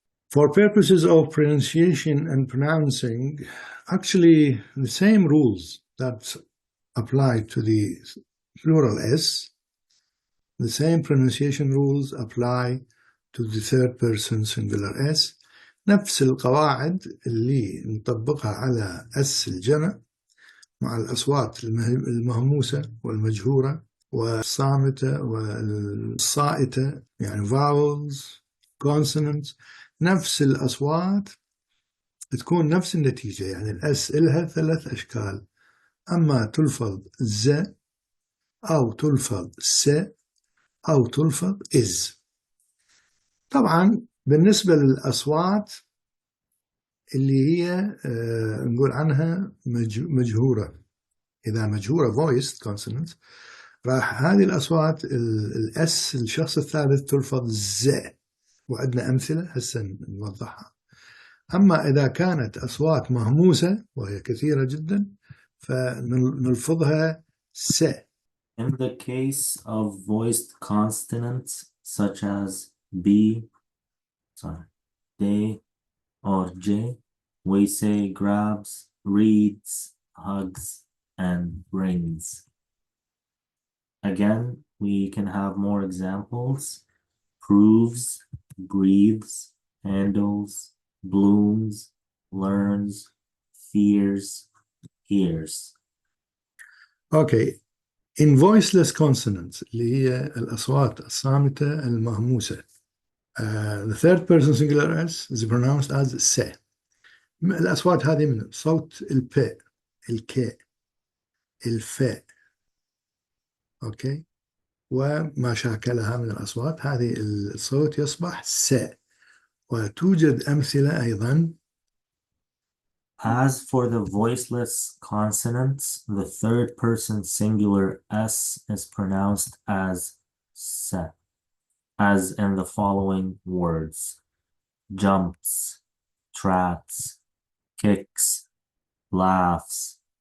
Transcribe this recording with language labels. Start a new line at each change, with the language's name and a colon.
English: For purposes of pronunciation and pronouncing, actually the same rules that apply to the plural S, the same pronunciation rules apply to the third person singular S.
Arabic: نفس القواعد اللي نطبقها على S الجمع مع الأصوات المهموسة والمجهورة والصامتة والصائتة، يعني vowels, consonants، نفس الأصوات تكون نفس النتيجة. يعني الأس إلها 3 أشكال: أما تلفظ ز أو تلفظ س أو تلفظ إز. طبعا بالنسبة للأصوات اللي هي نقول عنها مجهورة، إذا مجهورة voiced consonants راح هذه الأصوات الأس الشخص الثالث تلفظ ز، وعندنا أمثلة هسه نوضحها. أما إذا كانت أصوات مهموسة وهي كثيرة جدا فنلفظها س.
English: In the case of voiced consonants such as B, they, or J, we say grabs, reads, hugs, and brings. Again, we can have more examples: proves, breathes, handles, blooms, learns, fears, hears. Okay. In voiceless consonants
Arabic: اللي هي الأصوات الصامتة المهموسة,
English: the third person singular S is pronounced as س.
Arabic: الأصوات هذه من صوت الب، الك، الف، أوكي، وما شاكلها من الأصوات، هذه الصوت يصبح س. وتوجد أمثلة أيضا.
English: As for the voiceless consonants, the third person singular S is pronounced as se, as in the following words: jumps, trats, kicks, laughs.